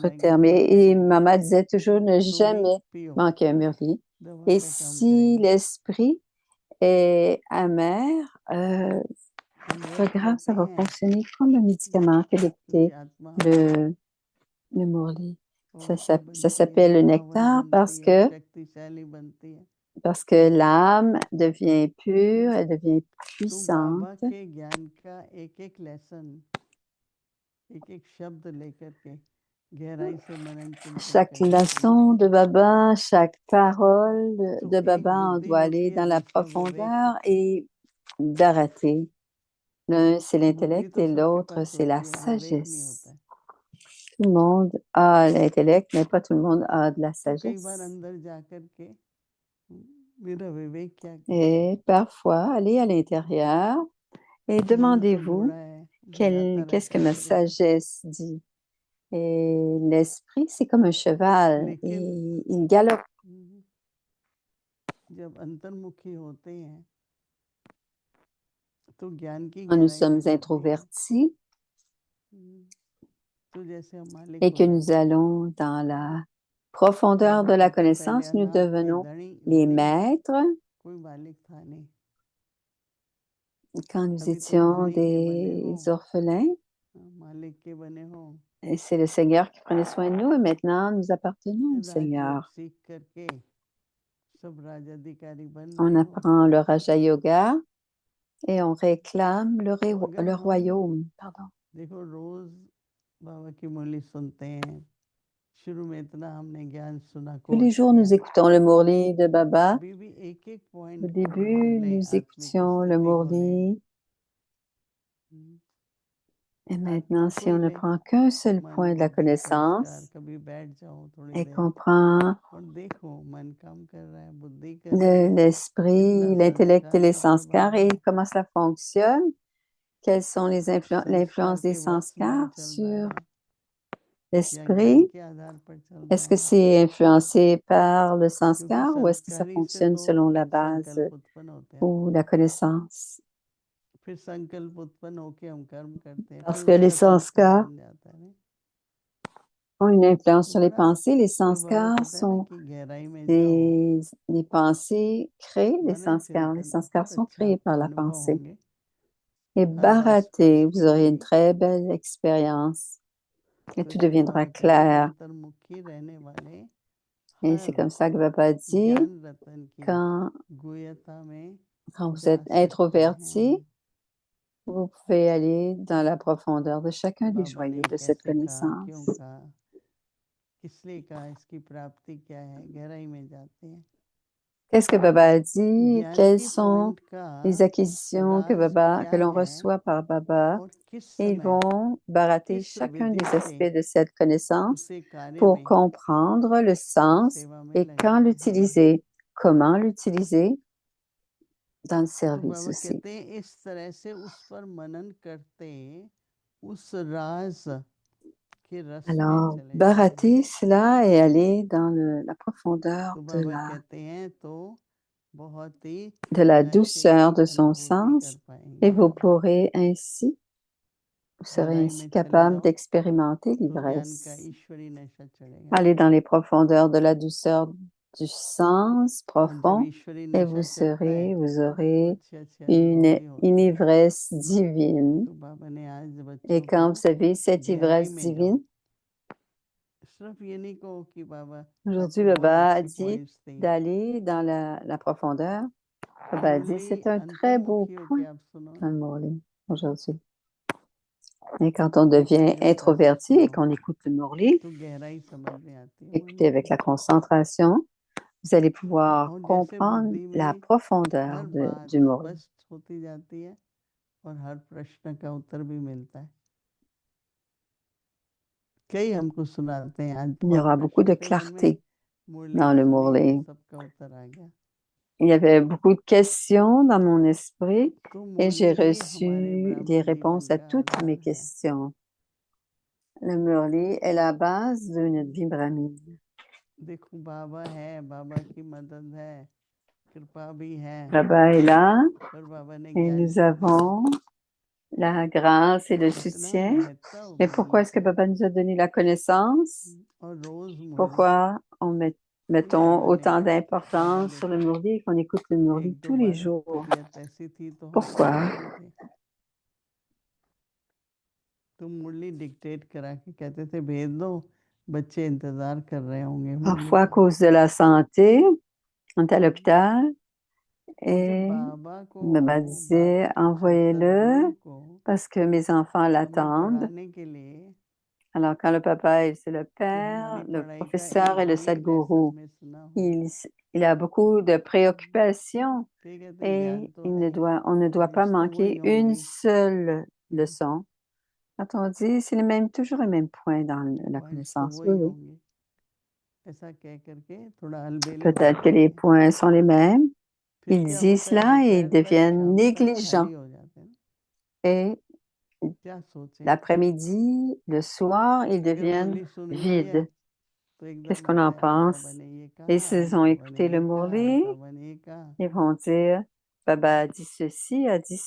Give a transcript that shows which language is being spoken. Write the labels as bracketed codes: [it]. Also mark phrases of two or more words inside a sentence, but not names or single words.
[hi] लगे [fr] termes. [hi] तो भी [fr] Et Maman disait toujours ne [hi] तो भी [fr] jamais [hi] पियो। [fr] manquer un Murli. [hi] दवा [fr] Et [hi] का काम [fr] si [hi] करेगी। [fr] l'esprit est amer, [hi] हम [fr] c'est pas [hi] रोज [fr] grave, ça [hi] कहते [fr] va [hi] हैं [fr] fonctionner comme un médicament que [hi] मेरी [fr] d'écouter [hi] आत्मा हमेशा [fr] le Morli. [hi] पवित्र [fr] Ça [hi] बनती [fr] s'appelle [hi] है, [fr] le [hi] पावन [fr] nectar [hi] बनती है, शक्तिशाली बनती है। [fr] parce que l'âme devient pure, elle devient [hi] तो बाबा [fr] puissante. [hi] के ज्ञान का एक एक लेसन, एक एक शब्द लेकर के गहराई से मनन चिंतन [fr] Chaque [hi] करना चाहिए। [fr] leçon de Baba, chaque parole [hi] तो [fr] de [hi] एक [fr] Baba, on [hi] बुद्धि [fr] doit [hi] होती [fr] aller [hi] है [fr] dans la [hi] दूसरा विवेक [fr] profondeur [hi] होता है। [fr] et d'arrêter. L'un, c'est [hi] बुद्धि [fr] l'intellect [hi] तो [fr] et [hi] सबके [fr] l'autre, [hi] पास [fr] c'est la [hi] होती है, विवेक नहीं होता [fr] sagesse. [hi] है। [fr] Tout le monde a l'intellect, mais pas tout le monde a de la [hi] तो कई बार [fr] sagesse. [hi] अंदर जाकर के मेरा विवेक क्या कहता है, [fr] Et parfois, allez à l'intérieur et [hi] मन तो [fr] demandez-vous [hi] घोड़ा है, भगाता [fr] qu'est-ce que [hi] रहता है [fr] ma [hi] इधर उधर। [fr] sagesse dit. Et l'esprit, c'est comme un cheval [hi] लेकिन [fr] et il galope. [hi] जब अंतर्मुखी होते हैं तो ज्ञान की [fr] Quand nous [hi] गहराई में [fr] sommes [hi] जाते हैं। [fr] introvertis [hi] तो जैसे हम मालिक [fr] et [hi] हो [fr] que nous [hi] जाते हैं। [fr] allons dans la profondeur [hi] बाबा [fr] de la [hi] कहते हैं पहले [fr] connaissance, nous [hi] अनाथ थे, [fr] devenons [hi] धनी [fr] les [hi] धनी [fr] maîtres. [hi] कोई मालिक था नहीं। [fr] Quand nous [hi] अभी तुम [fr] étions [hi] धनी के बने हो, [fr] des orphelins, [hi] मालिक के बने हो, [fr] et c'est le Seigneur qui prenait soin de nous et maintenant nous appartenons au [hi] राजयोग [fr] Seigneur. [hi] सीख करके सब राजाधिकारी बन [fr] On [hi] रहे हो। [fr] apprend le Raja Yoga et on réclame [hi] अगर [fr] le [hi] हम [fr] royaume. Pardon. [hi] देखो रोज बाबा की मुरली सुनते हैं, शुरू में इतना हमने ज्ञान सुना, [fr] Tous les [hi] कोर्स [fr] jours, [hi] किया, [fr] nous écoutons le Murli de Baba. [hi] अभी भी एक एक [fr] Au [hi] पॉइंट को हम [fr] début, [hi] लें [fr] nous [hi] आत्मिक [fr] écoutions le [hi] स्थिति को लें। [fr] Murli. Et maintenant, [hi] आत्मा [fr] si [hi] को [fr] on [hi] ही [fr] ne [hi] लें, [fr] prend qu'un seul [hi] मन [fr] point de la [hi] बुद्धि संस्कार, [fr] connaissance [hi] कभी बैठ जाओ थोड़ी [fr] et [hi] देर [fr] qu'on prend [hi] और देखो मन काम कर रहा है, बुद्धि कर रही है, [fr] l'esprit, [hi] कितना [fr] l'intellect et [hi] संस्कार [fr] les [hi] का [fr] sanskars [hi] प्रभाव [fr] et [hi] है, [fr] comment cela fonctionne, quelles sont les [hi] संस्कार [fr] l'influence des [hi] के वश में [fr] sanskars [hi] चल [fr] sur [hi] रहा है या ज्ञान [fr] l'esprit. [hi] के आधार पर चल [fr] Est-ce [hi] रहा [fr] que [hi] है, [fr] c'est influencé par le [hi] क्योंकि [fr] sanskar ou est-ce que ça [hi] संस्कारी से [fr] fonctionne [hi] तो [fr] selon la base [hi] संकल्प उत्पन्न होते हैं, [fr] ou la connaissance? [hi] फिर संकल्प उत्पन्न होके हम कर्म करते हैं, [fr] Parce [hi] फिर [fr] que les [hi] उसका संस्कार [fr] sanskars [hi] बन जाता है। [fr] ont une influence [hi] तो [fr] sur les [hi] बड़ा [fr] pensées. Les [hi] जो बाबा [fr] sanskars [hi] कहता है ना [fr] sont [hi] कि गहराई में जाओ, [fr] les pensées créent les [hi] मनन [fr] sanskars. Les [hi] चिंतन [fr] sanskars [hi] बहुत [fr] sont [hi] अच्छा [fr] créés [hi] आपको [fr] par la [hi] अनुभव [fr] pensée. [hi] होंगे, [fr] Et [hi] हर बात [fr] Bharaté, [hi] स्पष्ट [fr] vous aurez une [hi] होगी। [fr] très belle expérience et [hi] तो [fr] tout [hi] इसलिए [fr] deviendra [hi] बाबा कहते हैं [fr] clair. [hi] अंतर्मुखी रहने वाले [fr] Et c'est [hi] हर [fr] comme ça que Baba dit, [hi] ज्ञान रतन की [fr] quand, [hi] गुह्यता में [fr] quand vous [hi] जा [fr] êtes [hi] सकते [fr] introverti, [hi] हैं। [fr] vous pouvez aller dans la profondeur de chacun des [hi] बाबा [fr] joyaux [hi] ने [fr] de cette [hi] कैसे कहा, क्यों [fr] connaissance. [hi] कहा, किस लिए कहा, इसकी प्राप्ति क्या है, गहराई में जाते हैं। [fr] Qu'est-ce que Baba a dit? [hi] ज्ञान [fr] Quelles [hi] की [fr] sont [hi] पॉइंट का [fr] les acquisitions que [hi] राज [fr] que [hi] क्या [fr] l'on [hi] है [fr] reçoit par Baba? [hi] और किस [fr] Et ils [hi] समय [fr] vont barater [hi] किस [fr] chacun [hi] विधि [fr] des [hi] से [fr] aspects de cette connaissance [hi] उसे कार्य [fr] pour [hi] में [fr] comprendre le sens [hi] सेवा में [fr] et quand [hi] लगाना है। [fr] l'utiliser, comment l'utiliser dans le [hi] तो [fr] service [hi] बाबा [fr] aussi. [hi] कहते हैं इस तरह से उस पर मनन करते उस राज के रस में [fr] Alors, [hi] चले जाते [fr] barater [hi] हैं। [fr] cela et aller dans la profondeur [hi] तो बाबा कहते हैं तो बहुत ही [fr] de la [hi] नशे [fr] douceur [hi] की [fr] de son [hi] अनुभूति कर [fr] sens et vous [hi] पाएंगे। [fr] pourrez ainsi, vous serez [hi] गहराई [fr] ainsi [hi] में चले [fr] capable [hi] जाओ [fr] d'expérimenter [hi] तो ज्ञान का [fr] l'ivresse. [hi] ईश्वरी नशा चढ़ेगा। [fr] Allez dans les profondeurs de la douceur du sens और जब profond [hi] ईश्वरी [fr] et [hi] नशा चढ़ता है [fr] vous [hi] तो [fr] aurez [hi] अच्छी अच्छी अनुभूति होती [fr] une [hi] है। [fr] ivresse divine. [hi] तो बाबा ने आज [fr] Et [hi] बच्चों [fr] quand [hi] को [fr] vous avez cette [hi] गहराई [fr] ivresse [hi] में जाओ, [fr] divine, [hi] सिर्फ ये नहीं कहो कि बाबा आज [fr] aujourd'hui [hi] तो बहुत [fr] Baba a [hi] अच्छी [fr] dit [hi] पॉइंट्स थी। [fr] d'aller dans la profondeur. Baba a dit [hi] मुरली [fr] c'est un très beau [hi] अंतर्मुखी होके [fr] point [hi] आप सुनो [fr] dans [hi] ना, [fr] le Morli aujourd'hui. Et quand on devient [hi] एकाग्रता से [fr] introverti et [hi] सुनो [fr] qu'on écoute le Morli, [hi] तो गहराई समझ में आती है मन [fr] écoutez avec [hi] की। [fr] la concentration, vous allez pouvoir [hi] और जैसे [fr] comprendre [hi] बुद्धि [fr] la [hi] में [fr] profondeur [hi] हर बात [fr] du Morli. [hi] स्पष्ट होती जाती है और हर प्रश्न का उत्तर भी मिलता है। कई हमको सुनाते हैं आज [fr] Il y [hi] बहुत [fr] aura beaucoup [hi] प्रश्न [fr] de [hi] थे मन में, [fr] clarté [hi] मुरली [fr] dans le [hi] सुनी तो [fr] Morli. [hi] सबका उत्तर आ गया। [fr] Il y avait beaucoup de questions dans mon esprit [hi] तो [fr] et j'ai [hi] मुरली ही हमारे [fr] reçu des [hi] ब्राह्मण जीवन [fr] réponses à [hi] का [fr] toutes mes [hi] आधार है। [fr] questions. Le Murli est la base de notre vie brahmine. [hi] देखो बाबा है, बाबा की मदद है, कृपा भी है, [fr] Baba est là [hi] पर बाबा ने [fr] et [hi] ज्ञान [fr] nous [hi] क्यों दिया? [fr] avons la grâce et le [hi] इतना [fr] soutien. [hi] महत्ता [fr] Mais [hi] उपदेश [fr] pourquoi est-ce que [hi] है [fr] Baba nous a donné la connaissance? [hi] और रोज मुरली [fr] Pourquoi on met mettons [hi] मैंने [fr] autant [hi] सुना [fr] d'importance sur le [hi] लेकिन [fr] Murli et qu'on écoute le Murli [hi] एक दो [fr] tous les [hi] बार [fr] jours. [hi] तबीयत ऐसी थी तो हम [fr] Pourquoi? [hi] सुनते थे। तुम मुरली डिक्टेट करा के कहते थे भेज दो, बच्चे इंतजार कर रहे होंगे मुरली [fr] Parfois, à [hi] का। [fr] cause de la santé, on est à l'hôpital [hi] तो जब [fr] et [hi] बाबा को [fr] Baba disait, [hi] बाबा को [fr] envoyez-le [hi] सदगुरु को [fr] parce que mes enfants [hi] हमें [fr] l'attendent. [hi] पढ़ाने के लिए [fr] Alors, quand le papa, c'est le [hi] कि [fr] père, [hi] हमारी [fr] le [hi] पढ़ाई का [fr] professeur et [hi] एक [fr] le [hi] भी लेसन [fr] sadguru, [hi] में सुना हो, [fr] il a beaucoup de préoccupations [hi] तो ये कहते [fr] et [hi] याद तो है, [fr] on ne doit pas [hi] कुछ तो वही [fr] manquer une [hi] होंगी, [fr] seule leçon. Quand on dit, c'est toujours les mêmes points dans la [hi] पॉइंट्स तो [fr] connaissance. Oui, [hi] वही [fr] oui. [hi] होंगे, ऐसा कह करके थोड़ा अलबेले [fr] Peut-être que [hi] बनाते [fr] les [hi] हैं। [fr] points sont les mêmes. [hi] फिर [fr] Ils [hi] क्या [fr] disent [hi] होता है, [fr] cela et ils [hi] दोपहर तक [fr] deviennent [hi] शाम तक [fr] négligents. [hi] खाली हो जाते हैं। [fr] Et [hi] क्या सोचें, [fr] l'après-midi, le soir, ils [hi] अगर [fr] deviennent [hi] मुरली सुन ली है [fr] vides. [hi] तो [fr] Qu'est-ce [hi] एकदम [fr] qu'on en [hi] बताएगा [fr] pense? [hi] बाबा ने ये [fr] Et [hi] कहा, [fr] s'ils ont [hi] बाबा ने [fr] écouté le [hi] ये कहा, [fr] Murli, [hi] बाबा ने ये कहा, [fr] ils vont dire, Baba a dit ceci, a dit